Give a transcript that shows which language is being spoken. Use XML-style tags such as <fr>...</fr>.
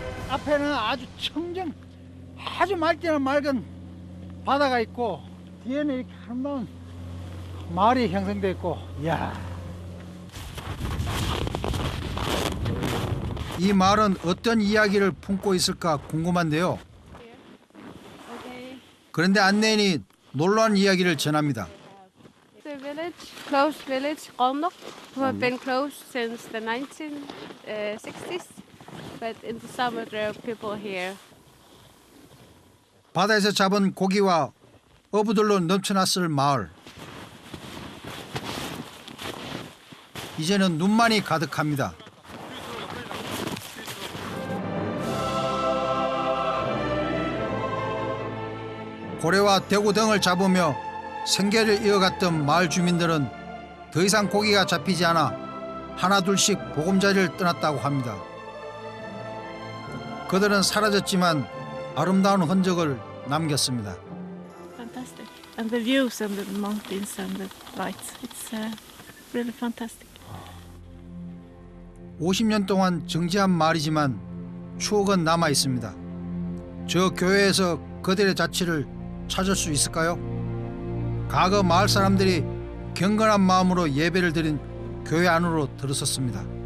<ko>앞에는 아주 청정, 아주 맑지는 맑은 바다가 있고 뒤에는 이렇게 아름다운 마을이 형성되어 있고, 이야. 이 마을은 어떤 이야기를 품고 있을까 궁금한데요. 그런데 안내인이 놀라운 이야기를 전합니다.</ko> <en>The village, closed village, Ronok, who have been closed since the 1960s, but in the summer there are people here.</en> <ko>바다에서 잡은 고기와 어부들로 넘쳐났을 마을. 이제는 눈만이 가득합니다. 고래와 대구 등을 잡으며 생계를 이어갔던 마을 주민들은 더 이상 고기가 잡히지 않아 하나둘씩 보금자리를 떠났다고 합니다. 그들은 사라졌지만 아름다운 흔적을 남겼습니다.</ko> <en>Fantastic. And the views and the mountains and the lights. It's really fantastic.</en> <ko>50년 동안 정지한 마을이지만 추억은 남아 있습니다. 저 교회에서 그들의 자취를 찾을 수 있을까요? 과거 마을 사람들이 경건한 마음으로 예배를 드린 교회 안으로 들어섰습니다.</ko>